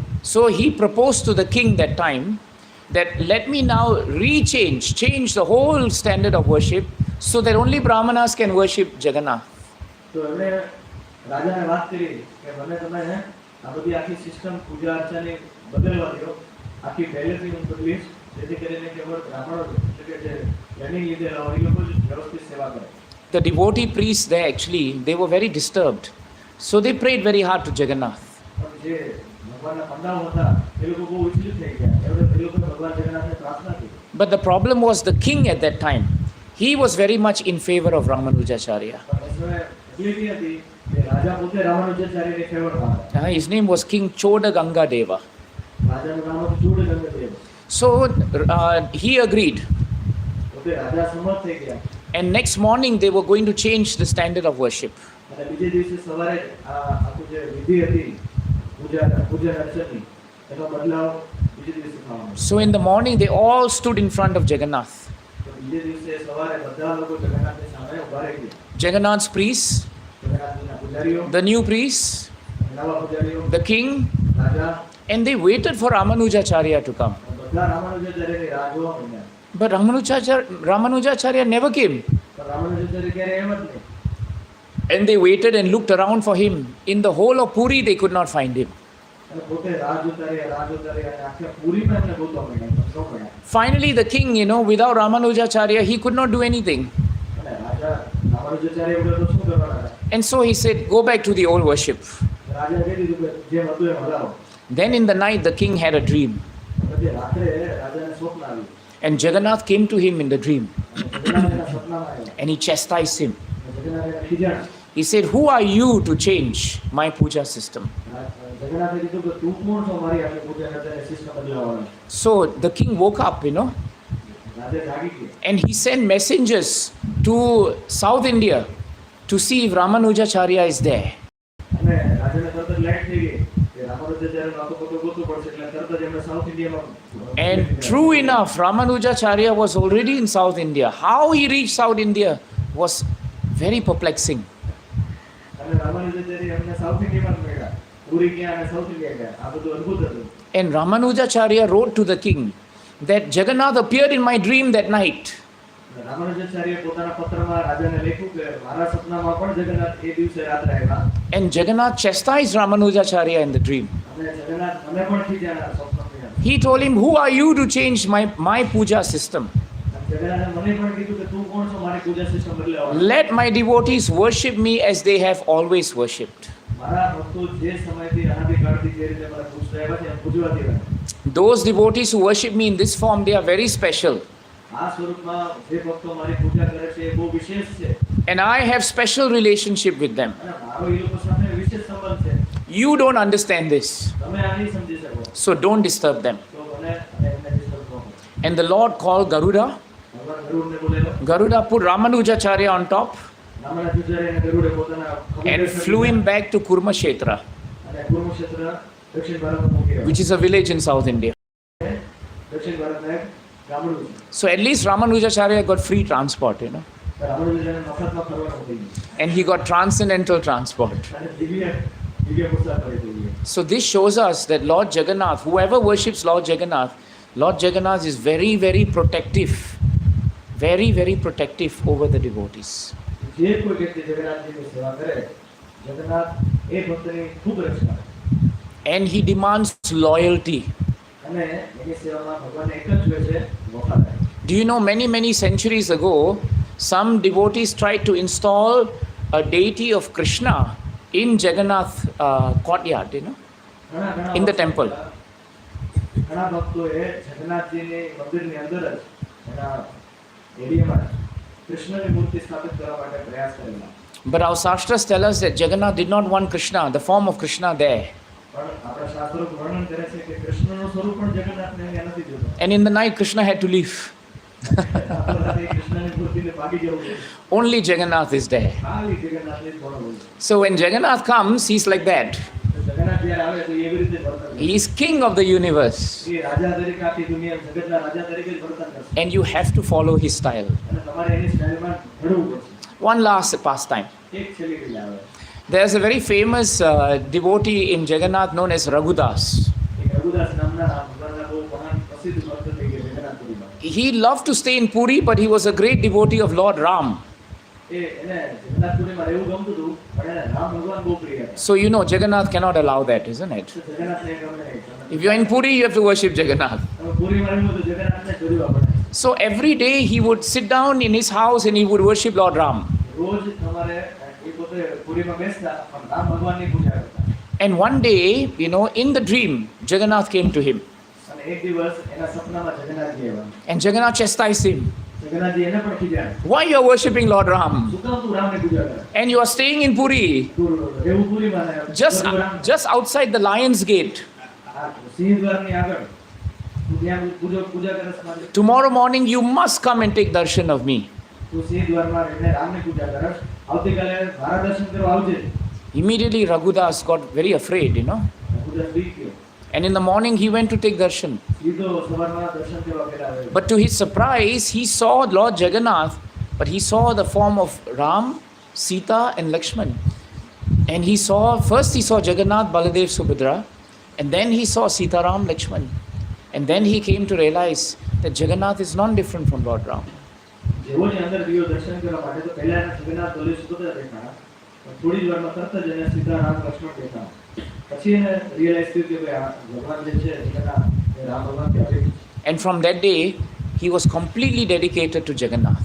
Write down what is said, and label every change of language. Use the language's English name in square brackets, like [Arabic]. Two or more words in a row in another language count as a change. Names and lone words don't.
[English] So he proposed to the king that time that let me now change the whole standard of worship so that only Brahmanas can worship Jagannath. [Gujarati] તો એમણે રાજાને વાત કરી કે મને તમે આ બધી આખી સિસ્ટમ પૂજા અર્ચનાની બદલવા દો. આખી પહેલેથી હું બદલીશ જેથી કરીને કેવળ બ્રાહ્મણો એટલે કે જે ટ્રેનિંગ લીધેલા હોય એ લોકો જ વ્યવસ્થિત સેવા કરે. [English] The devotee priests there actually, they were very disturbed. So they prayed very hard to Jagannath. [Gujarati] પણ જે ભગવાનના પંડાઓ હતા એ લોકો બહુ વિચલિત થઈ ગયા. એ લોકોએ ભગવાન જગન્નાથને પ્રાર્થના કરી. [English] But the problem was the king at that time. He was very much in favor of Ramanujacharya. [Gujarati] પણ એ સમયે તકલીફ એ હતી કે રાજા પોતે રામાનુજાચાર્યની ફેવરમાં હતા. [English] His name was King Choda Ganga Deva. [Gujarati] રાજાનું નામ હતું ચૂડગંગદેવ. [English] So he agreed. [Gujarati] પોતે રાજા સંમત થઈ ગયા. [English] And next morning they were going to change the standard of worship. [Gujarati] અને બીજે દિવસે સવારે આખું જે વિધિ હતી પૂજા અર્ચનની એનો બદલાવ બીજે દિવસે થવાનો. [English] So in the morning they all stood in front of Jagannath. [Gujarati] તો બીજે દિવસે સવારે બધા લોકો જગન્નાથની સામે ઊભા રહી ગયા. [English] Jagannath's priests, [Gujarati] જગન્નાથજીના પૂજારીઓ, [English] the new priests, [Gujarati] નવા પૂજારીઓ, [English] the king, [Gujarati] રાજા, [English] and they waited for Ramanujacharya to come. [Gujarati] બધા રામાનુજાચાર્યની રાહ જોવા માંડ્યા. [English] But Ramanujacharya never came. [Gujarati] પણ રામાનુજાચાર્ય ક્યારે એમ જ નહીં. [English] And they waited and looked around for him. In the whole of Puri they could not find him. [Gujarati] અને પોતે રાહ જોતા રહ્યા અને આખા પુરીમાં એમને ગોતવા માંડ્યા પણ ન મળ્યા. [English] Finally the king, without Ramanujacharya he could not do anything. [Gujarati] અને રાજા રામાનુજાચાર્ય વગર તો શું કરવાના હતા? [English] And so he said, go back to the old worship. [Gujarati] રાજા કહી દીધું કે જેમ હતું એમ હલાવો. [English] Then in the night the king had a dream. [Gujarati] પછી રાત્રે રાજાને સ્વપ્ન આવ્યું. [English] And Jagannath came to him in the dream. [Gujarati] જગન્નાથના સપનામાં આવ્યા. [English] And he chastised him. [Gujarati] જગન્નાથ એને ખીજાણા. [English] He said, who are you to change my puja system? [Gujarati] જગન્નાથે કીધું કે તું કોણ છો મારી આખી પૂજા અર્ચનાની સિસ્ટમ બદલાવવાનો? [English] So the king woke up, [Gujarati] રાજા જાગી ગયા. [English] and he sent messengers to South India to see if Ramanujacharya is there. [Gujarati] અને રાજાને તરત જ લાઈટ થઈ ગઈ કે રામાનુજાચાર્યનો આખો પતો ગોતવો પડશે એટલે તરત જ એમણે સાઉથ ઇન્ડિયામાં. [English] And true enough, Ramanujacharya was already in South India. How he reached South India was very perplexing. [Gujarati] અને રામાનુજાચાર્ય એમને સાઉથ ઇન્ડિયામાં મળ્યા. પુરી ગયા અને સાઉથ ઇન્ડિયા ગયા. આ બધું અદ્ભુત હતું. [English] And Ramanujacharya wrote to the king that Jagannath appeared in my dream that night. [Gujarati] રામાનુજાચાર્ય પોતાના પત્રમાં રાજાને લખ્યું કે મારા સપનામાં પણ જગન્નાથ એ દિવસે રાત્રે આવ્યા. [English] And Jagannath chastised Ramanujacharya in the dream. [Gujarati] અને જગન્નાથ મને પણ ખીજાણા સ્વપ્નમાં. [English] He told him, who are you to change my puja system? [Gujarati] જગન્નાથે મને પણ કીધું કે તું કોણ છો મારી પૂજા સિસ્ટમ બદલાવવા? [English] Let my devotees worship me as they have always worshipped. [Gujarati] મારા ભક્તો જે સમયથી અનાદિકાળથી જે રીતે મને પૂજતા આવ્યા છે એમ પૂજવા દેવા. [English] Those devotees who worship me in this form, they are very special. [Gujarati] આ સ્વરૂપમાં જે ભક્તો મારી પૂજા કરે છે એ બહુ વિશેષ છે. [English] And I have special relationship with them. [Gujarati] અને મારો એ લોકો સાથે વિશેષ સંબંધ છે. [English] You don't understand this. [Gujarati] તમે આ નહીં સમજી શકો. [English] So don't disturb them. [Gujarati] તો મને એમને disturb ન કરો. [English] And the Lord called Garuda. [Gujarati] ભગવાન ગરુડને બોલાવ્યો. [English] Garuda put Ramanujacharya on top [Gujarati] રામાનુજાચાર્યને ગરુડે પોતાના ખભે [English] and [Gujarati] બેસાડી [English] flew him back to Kurmakshetra, [Gujarati] અને કુરુક્ષેત્ર દક્ષિણ ભારતમાં મૂકી આવ્યો. [English] which is a village in South India. [Gujarati] દક્ષિણ ભારતના એક ગામડું છે. [English] So at least Ramanujacharya got free transport, [Gujarati] રામાનુજાચાર્યને મફતમાં ફરવાનું થઈ ગયું. [English] and he got transcendental transport. [Gujarati] અને દિવ્ય મુસાફરી થઈ ગઈ. [English] So this shows us that Lord Jagannath, whoever worships Lord Jagannath is very, very protective, very, very protective over the devotees. [Gujarati] જે કોઈ વ્યક્તિ જગન્નાથજીની સેવા કરે, જગન્નાથ એ ભક્તની ખૂબ રક્ષા કરે. [English] And he demands loyalty. [Gujarati] અને એની સેવામાં ભગવાનને એક જ જોઈએ છે, વફાદારી. [English] Do you know, many centuries ago, some devotees tried to install a deity of Krishna in Jagannath courtyard, [Gujarati] ઘણા [English] in the [Gujarati] વર્ષો [English] temple. [Gujarati] પહેલા ઘણા ભક્તોએ જગન્નાથજીની મંદિરની અંદર જ એના એરિયામાં કૃષ્ણની મૂર્તિ સ્થાપિત કરવા માટે પ્રયાસ કરેલા. [English] But our Shastras tell us that Jagannath did not want Krishna, the form of Krishna there. [Gujarati] પણ આપણા શાસ્ત્રો વર્ણન કરે છે કે કૃષ્ણનું સ્વરૂપ પણ જગન્નાથને અહીંયા નથી જોતો. [English] And in the night, Krishna had to leave. [Gujarati] આપણાથી કૃષ્ણની મૂર્તિને ભાગી જવું છે. [English] Only Jagannath is there. [Gujarati] ખાલી જગન્નાથને જ ભણવું છે. [English] So when Jagannath comes, he's like that. [Gujarati] તો જગન્નાથ જ્યારે આવે તો એ એવી રીતે વર્તન કરે. [English] He is king of the universe. [Gujarati] એ રાજા તરીકે આખી દુનિયા જગતના રાજા તરીકે જ વર્તન કરશે. [English] And you have to follow his style. [Gujarati] અને તમારે એની સ્ટાઇલમાં ઘડવું પડશે. [English] One last pastime. [Gujarati] એક છેલ્લી રીત આવે. [English] There's a very famous devotee in Jagannath known as Raghudas. [Gujarati] એક રઘુદાસ નામના ભગવાનના બહુ મહાન પ્રસિદ્ધ ભક્ત થઈ ગયા જગન્નાથપુરીમાં. [English] He loved to stay in Puri, but he was a great devotee of Lord Ram. [Gujarati] એને જગન્નાથપુરીમાં રહેવું ગમતું હતું, પણ એને રામ ભગવાન બહુ પ્રિય હતા. [English] So you know Jagannath cannot allow that, isn't it? [Gujarati] તો જગન્નાથને એ ગમે નહીં. [English] If you're in Puri, you have to worship Jagannath. [Gujarati] તમે પુરીમાં રહેવું તો જગન્નાથને જ જોડવા પડે. [English] So every day he would sit down in his house and he would worship Lord Ram. [Gujarati] રોજ તમારે એ પોતે પુરીમાં બેસતા પણ રામ ભગવાનની પૂજા કરતા. [English] And one day, in the dream, Jagannath came to him. [Gujarati] અને એક દિવસ એના સપનામાં જગન્નાથજી આવ્યા. [English] And Jagannath chastised him. [Gujarati] જગન્નાથજી એને પણ ખીજાયા. [English] Why you are worshipping Lord Ram? [Gujarati] શું કામ તું રામને પૂજા કરે? [English] And you are staying in Puri, [Gujarati] તું રહેવું પુરીમાં ને [English] just outside the Lion's Gate. [Gujarati] આ સિંહદ્વારની આગળ તું ત્યાં પૂજા કરસ માટે. [English] Tomorrow morning you must come and take darshan of me. [Gujarati] તું સિંહદ્વારમાં રહીને રામને પૂજા કરસ. આવતીકાલે મારા દર્શન કરવા આવજે. [English] Immediately Raghudas got very afraid, [Gujarati] રઘુદાસ બીક ગયો. [English] And in the morning he went to take darshan. [Gujarati] સીધો સવારમાં દર્શન કરવા પહેલા આવ્યો. [English] But to his surprise, he saw Lord Jagannath, but he saw the form of Ram, Sita and Lakshman. And first he saw Jagannath, Baladev, Subhadra, and then he saw Sita, Ram, Lakshman. And then he came to realize that Jagannath is not different from Lord Ram. [Gujarati] જેવો જ અંદર ગયો દર્શન કરવા માટે તો પહેલા એના જગન્નાથ બલદેવ સુભદ્રા દેખાણા. પણ થોડી જ વારમાં તરત જ એને સીતા રામ લક્ષ્મણ દેખાણા. પછી એને રિયલાઇઝ થયું કે ભાઈ આ ભગવાન જે છે જગન્નાથ એ રામ ભગવાન કે અભિન્ન. [English] And from that day, he was completely dedicated to Jagannath.